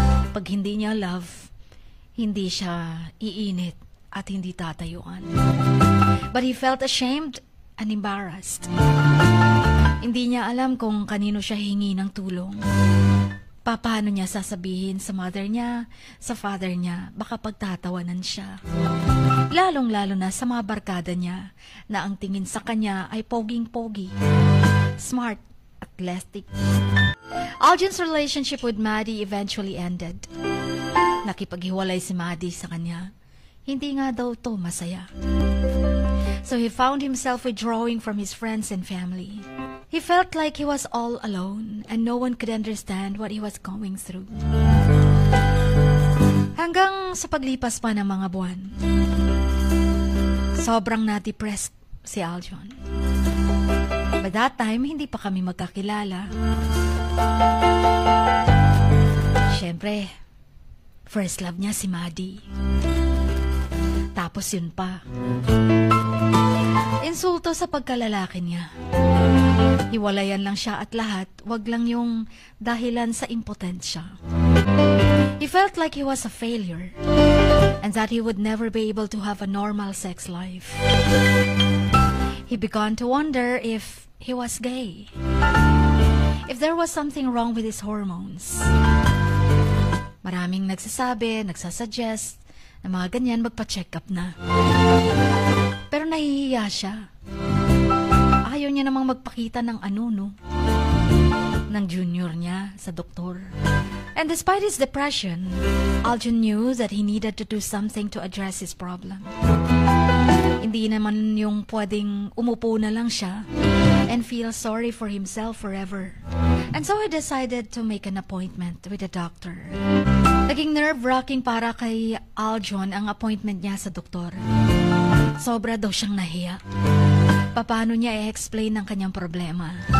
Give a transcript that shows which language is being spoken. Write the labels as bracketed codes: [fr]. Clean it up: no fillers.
[tl] Pag hindi niya love, hindi siya iinit at hindi tatayuan. [en] But he felt ashamed and embarrassed. [tl] Hindi niya alam kung kanino siya hingi ng tulong. Paano niya sasabihin sa mother niya, sa father niya, baka pagtatawanan siya. Lalong-lalo na sa mga barkada niya na ang tingin sa kanya ay poging-pogi, smart, athletic. [en] Aljon's relationship with Maddie eventually ended. [tl] Nakipaghiwalay si Maddie sa kanya. Hindi nga daw to masaya. [en] So he found himself withdrawing from his friends and family. He felt like he was all alone and no one could understand what he was going through. [tl] Hanggang sa paglipas pa ng mga buwan, sobrang na-depressed si Aljon. [en] By that time, [tl] hindi pa kami magkakilala. Siyempre, first love niya si Maddie. Tapos yun pa. Insulto sa pagkalalaki niya. Hiwalayan lang siya at lahat, wag lang yung dahilan sa impotensya. [en] He felt like he was a failure and that he would never be able to have a normal sex life. He began to wonder if he was gay, if there was something wrong with his hormones. [tl] Maraming nagsasabi, nagsasuggest na mga ganyan magpa-check up na. Pero nahihiya siya. Ayaw niya namang magpakita ng ng junior niya sa doktor. [en] And despite his depression, Aljon knew that he needed to do something to address his problem. [tl] Hindi naman yung pwedeng umupo na lang siya [en] and feel sorry for himself forever. And so he decided to make an appointment with a doctor. [tl] Naging nerve-wracking para kay Aljon ang appointment niya sa doktor. Sobra daw siyang nahiya. Paano niya i-explain ang kanyang problema?